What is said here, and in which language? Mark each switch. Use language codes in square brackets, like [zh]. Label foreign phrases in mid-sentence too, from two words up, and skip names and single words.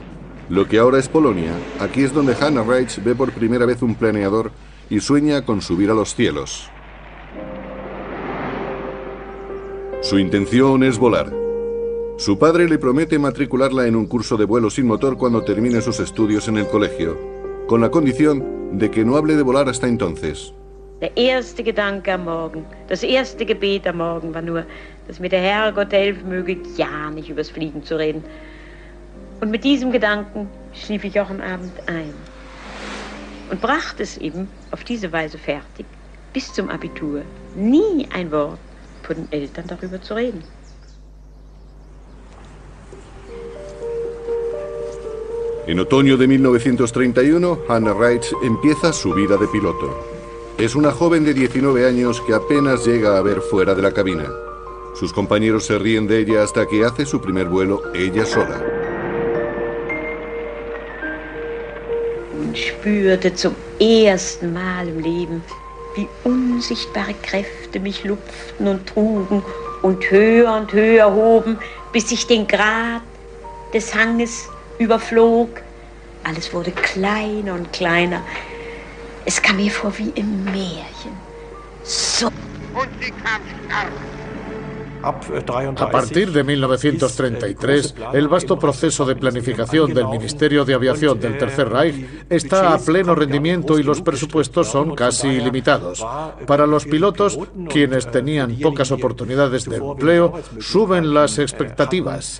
[es] Lo que ahora es Polonia, aquí es donde Hannah Reitz ve por primera vez un planeador y sueña con subir a los cielos. Su intención es volar. Su padre le promete matricularla en un curso de vuelo sin motor cuando termine sus estudios en el colegio, con la condición de que no hable de volar hasta entonces. [de] Der erste Gedanke am Morgen, das erste Gebet am Morgen war nur, dass mir der Herrgott helfen möge, ja nicht übers Fliegen zu reden. Und mit diesem Gedanken schlief ich auch am Abend ein. Und brachte es eben auf diese Weise fertig, bis zum Abitur, nie ein Wort von den Eltern darüber zu reden. [es] En otoño de 1931, Hannah Reitz empieza su vida de piloto. Es una joven de 19 años que apenas llega a ver fuera de la cabina. Sus compañeros se ríen de ella hasta que hace su primer vuelo ella sola. [de] Und spürte zum ersten Mal im Leben, wie unsichtbare Kräfte mich lupften und trugen und höher hoben, bis ich den Grat des Hanges überflog. Alles wurde kleiner und kleiner. Es kam mir vor wie im Märchen. So. Und sie kam stark. [es] A partir de 1933, el vasto proceso de planificación del Ministerio de Aviación del Tercer Reich está a pleno rendimiento y los presupuestos son casi ilimitados. Para los pilotos, quienes tenían pocas oportunidades de empleo, suben las expectativas.